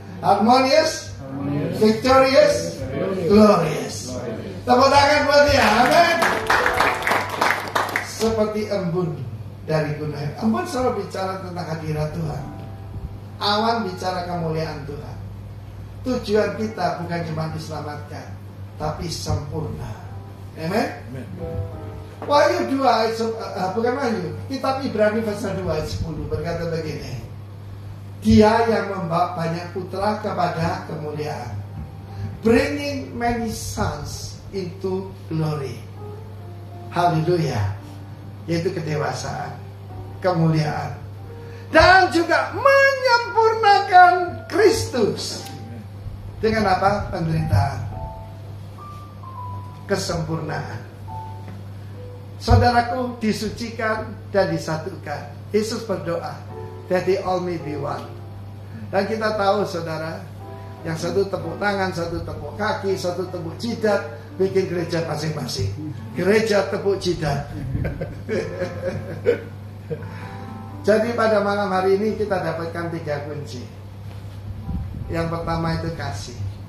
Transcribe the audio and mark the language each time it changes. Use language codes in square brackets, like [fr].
[en] Harmonious, victorious, glorious. [id] Tepuk tangan buat dia. Amin. Seperti embun dari gunung. Embun selalu bicara tentang hadirat Tuhan. Awan bicara kemuliaan Tuhan. Tujuan kita bukan cuma diselamatkan, tapi sempurna. Amen. Wahyu 2 ayat bukan Wahyu, kitab Ibrani pasal 2 ayat 10 berkata begini. Dia yang membawa banyak putra kepada kemuliaan, [en] bringing many sons into glory. [id] Haleluya. Yaitu kedewasaan, kemuliaan, dan juga menyempurnakan Kristus. Dengan apa? Penderitaan, kesempurnaan. Saudaraku disucikan dan disatukan. Yesus berdoa, [en] that they all may be one. [id] Dan kita tahu saudara, yang satu tepuk tangan, satu tepuk kaki, satu tepuk jidat, bikin gereja masing-masing. Gereja tepuk jidat. Jadi pada malam hari ini kita dapatkan 3 kunci. Yang pertama itu kasih.